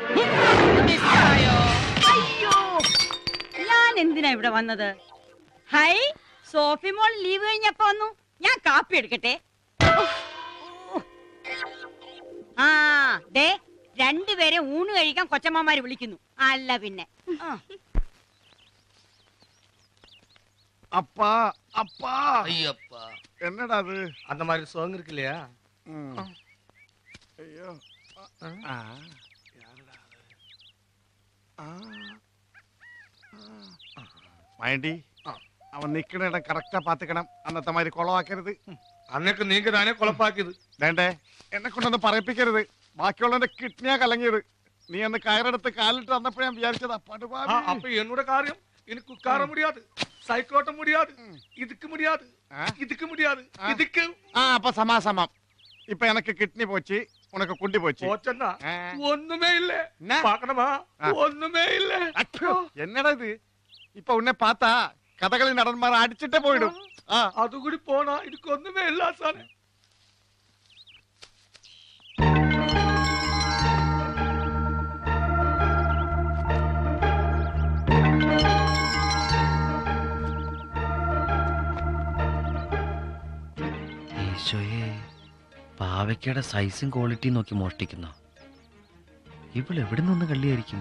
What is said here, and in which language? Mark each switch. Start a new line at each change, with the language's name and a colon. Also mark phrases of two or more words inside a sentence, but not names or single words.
Malayalam: അയ്യോ, ഞാൻ എന്തിനാ ഇവിടെ വന്നത്? ഹൈ, സോഫി മോൾ ലീവ് കഴിഞ്ഞപ്പോ വന്നു. ഞാൻ കാപ്പി എടുക്കട്ടെ. ആ ദേ, രണ്ടുപേരെ ഊണ് കഴിക്കാൻ കൊച്ചമ്മമാര് വിളിക്കുന്നു. അല്ല പിന്നെ.
Tamil: அப்பா அப்பா ஐயப்பா, என்னடா அது? அந்த மாதிரி சாங் இருக்கு இல்லையா? ஐயோ, யாருடா அது?
Malayalam: മൈൻഡി, അവൻ നിക്കണ ഇടം കറക്റ്റാ പാത്തിക്കണം. അന്നത്തെ മാതിരി കൊളവാക്കരുത്. അന്നൊക്കെ നീങ്ക താനേ കൊളപ്പാക്കിയത്. വേണ്ടേ, എന്നെ കൊണ്ടൊന്ന് പറയിപ്പിക്കരുത്. ബാക്കിയുള്ളവന്റെ കിഡ്നിയാ കലങ്ങിയത്. നീ അന്ന് കയറെടുത്ത് കാലിട്ട് വന്നപ്പോഴേ ഞാൻ വിചാരിച്ചതാ പടുപാവി.
Tamil: அப்ப என்னோட காரியம் எனக்கு உட்கார முடியாது, சைக்கோட்ட முடியாது, இதுக்கு முடியாது, இதுக்கு முடியாது, இதுக்கு.
Malayalam: അപ്പൊ സമാസമം.
Tamil: இப்போ எனக்கு கிட்னி போச்சு, உனக்கு குண்டி போச்சு. போச்சன்னா ஒண்ணுமே இல்ல. பார்க்கணுமா? ஒண்ணுமே இல்ல. என்னடா இது? இப்போ உன்னை பார்த்தா கதகளி நடன்மார் அடிச்சிட்டே போயிடும். அது கூடி போனா இதுக்கு ஒண்ணுமே இல்ல சார்.
Malayalam: ഈശോയെ, പാവയ്ക്കയുടെ സൈസും ക്വാളിറ്റിയും നോക്കി മോഷ്ടിക്കുന്ന ഇവൾ എവിടെ നിന്ന് കള്ളിയായിരിക്കും?